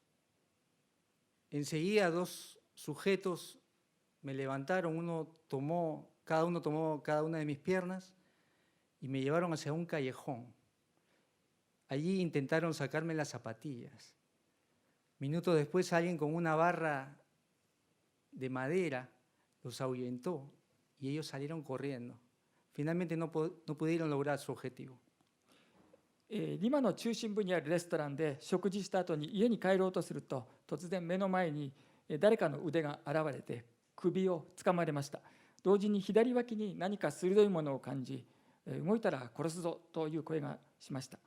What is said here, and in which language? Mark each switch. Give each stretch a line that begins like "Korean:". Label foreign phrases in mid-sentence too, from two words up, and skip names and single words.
Spanish: Enseguida dos sujetos me levantaron, cada uno tomó cada una de mis piernas y me llevaron hacia un callejón. Allí intentaron sacarme las zapatillas. Minutos después alguien con una barra de madera los ahuyentó y ellos salieron corriendo. Finalmente no pudieron lograr su objetivo.
Japanese: リマの中心部にあるレストランで食事した後に家に帰ろうとすると、突然目の前に誰かの腕が現れて首をつかまれました。同時に左脇に何か鋭いものを感じ、動いたら殺すぞという声がしました。